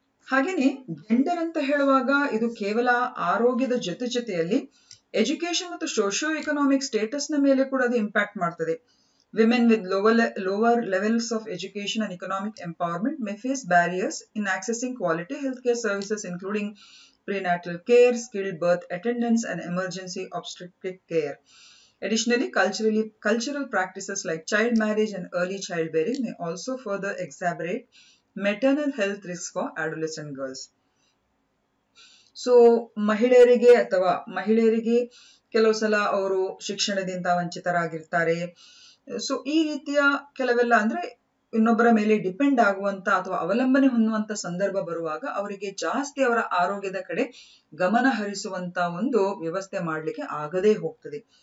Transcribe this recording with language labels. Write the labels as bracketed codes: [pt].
[kn] ಹಾಗೇನೆ ಜೆಂಡರ್ ಅಂತ ಹೇಳುವಾಗ ಇದು ಕೇವಲ ಆರೋಗ್ಯದ ಜೊತೆಯಲ್ಲಿ ಎಜುಕೇಶನ್ ಮತ್ತು ಸೋಶಿಯೋ ಎಕನಾಮಿಕ್ ಸ್ಟೇಟಸ್ ನ ಮೇಲೆ ಕೂಡ ಅದು ಇಂಪ್ಯಾಕ್ಟ್ ಮಾಡ್ತದೆ. [en] Women with lower levels of education and economic empowerment may face barriers in accessing quality health care services including prenatal care, skilled birth attendance and emergency obstetric care. Additionally, cultural practices like child marriage and early childbearing may also further exacerbate maternal health risks for adolescent girls. [kn] So, ಮಹಿಳೆಯರಿಗೆ ಕೆಲವು ಸಲ ಅವರು ಶಿಕ್ಷಣದಿಂದ ವಂಚಿತರಾಗಿರ್ತಾರೆ. So ಈ ರೀತಿಯ ಕೆಲವೆಲ್ಲ ಅಂದ್ರೆ ಇನ್ನೊಬ್ಬರ ಮೇಲೆ ಡಿಪೆಂಡ್ ಆಗುವಂತ ಅಥವಾ ಅವಲಂಬನೆ ಹೊಂದುವಂತ ಸಂದರ್ಭ ಬರುವಾಗ ಅವರಿಗೆ ಜಾಸ್ತಿ ಅವರ ಆರೋಗ್ಯದ ಕಡೆ ಗಮನ ಹರಿಸುವಂತ ಒಂದು ವ್ಯವಸ್ಥೆ ಮಾಡ್ಲಿಕ್ಕೆ ಆಗದೇ ಹೋಗ್ತದೆ.